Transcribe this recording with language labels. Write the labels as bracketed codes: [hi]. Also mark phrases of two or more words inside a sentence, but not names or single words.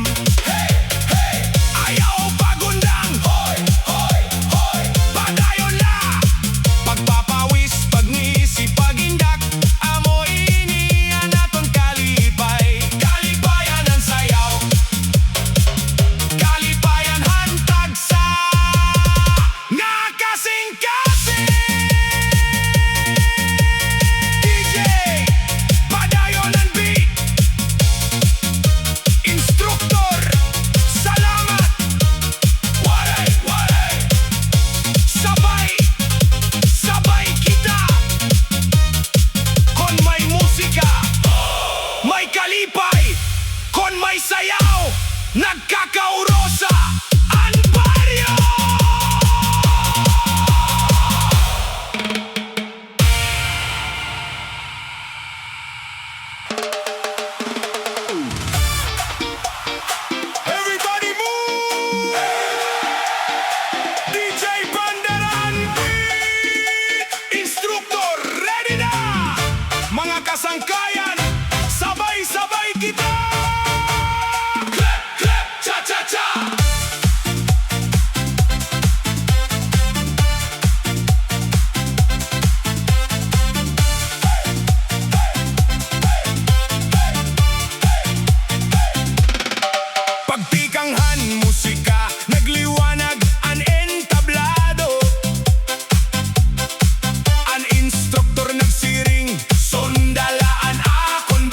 [war] Hey, hey, ayaw pagundang, hoy, hoy, hoy, padayon la, pagpapawis, pagngisi, pagindak, amo ini ang atong kalipay. Kalipayan ang sayaw, kalipayan hantag sa nga kasing-kasing. DJ, padayon ang beat, instruktor, salamat, waray, waray, sabay, sabay kita. Kon may musika, may kalipay, kon may sayaw, nagkakaurosa ang baryo. [en] Everybody move! DJ Banderan beat! [war] Instruktor, ready na! Mga kasangkayan, sabay-sabay kita! [en] Clap, clap, cha-cha-cha! [war] Pagtikanghan musika, nagliwanag ang entablado, ang instruktor nagsiring, sundalaan ako.